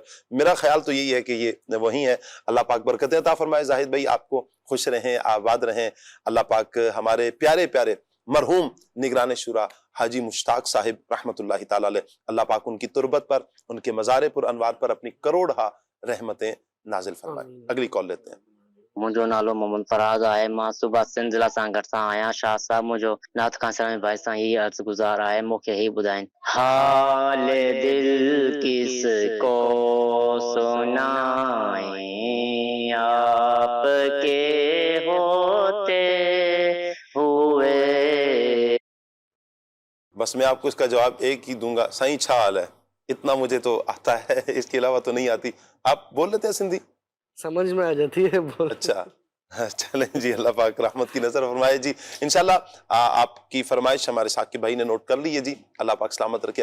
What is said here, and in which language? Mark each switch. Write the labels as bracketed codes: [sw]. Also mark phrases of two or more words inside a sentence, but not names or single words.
[ur] میرا خیال تو یہی ہے کہ یہ وہی ہے۔ اللہ پاک برکتیں عطا فرمائے۔ زاہد بھائی آپ کو خوش رہیں، آباد رہیں۔ اللہ پاک ہمارے پیارے پیارے مرحوم نگران شورا حاجی مشتاق صاحب رحمۃ اللہ تعالی علیہ، اللہ پاک ان کی تربت پر، ان کے مزار پر انوار پر اپنی کروڑہا رحمتیں نازل فرمائے۔ اگلی کال لیتے ہیں۔ [sd] मुंहिंजो नालो मोहम्मद फराज आहे। मां सुबह सिंध ज़िला सां गॾु सां आहियां। शाह साहब मुंहिंजो नात खां सलामी भाई सां ही अर्ज़ गुज़ार आहे, मूंखे ही ॿुधाइनि [ur] حال دل کس کو سنائے آپ کے ہوتے ہوئے. بس میں آپ کو اس کا جواب ایک ہی دوں گا، [sd] سائیں چھا حال ہے، [ur] اتنا مجھے تو آتا ہے، اس کے علاوہ تو نہیں آتی۔ آپ بول لیتے ہیں سندھی؟ سمجھ میں آ جاتی ہے بول۔ اچھا چلیں جی، اللہ پاک رحمت کی نظر فرمائے جی۔ انشاءاللہ آپ کی فرمائش ہمارے ثاقب بھائی نے نوٹ کر لی ہے جی، اللہ پاک سلامت رکھے۔